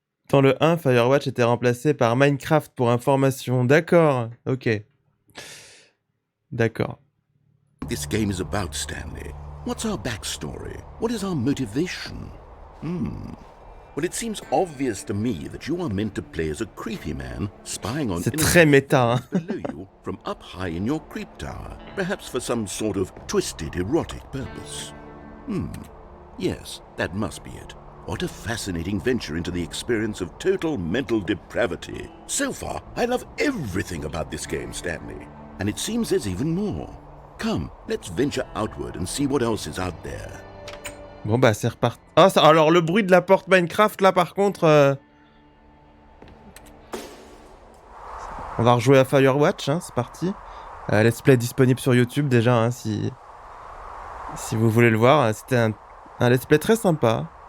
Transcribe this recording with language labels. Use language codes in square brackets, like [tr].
[fr] Dans le 1, Firewatch était remplacé par Minecraft pour information. D'accord, ok. D'accord. [en] This game is about, Stanley. What's our backstory? What is our motivation? Well, it seems obvious to me that you are meant to play as a creepy man spying on [fr] C'est très méta, hein. [en] below you from up high in your creep tower, perhaps for some sort of twisted erotic purpose. Yes, that must be it. What a fascinating venture into the experience of total mental depravity. So far, I love everything about this game, Stanley. And it seems there's even more. Come, let's venture outward and see what else is out there. [fr] Bon bah c'est reparti. Ah, ça... Alors le bruit de la porte Minecraft là par contre... On va rejouer à Firewatch, hein, c'est parti. Let's play disponible sur YouTube déjà, hein, si vous voulez le voir. C'était un let's play très sympa.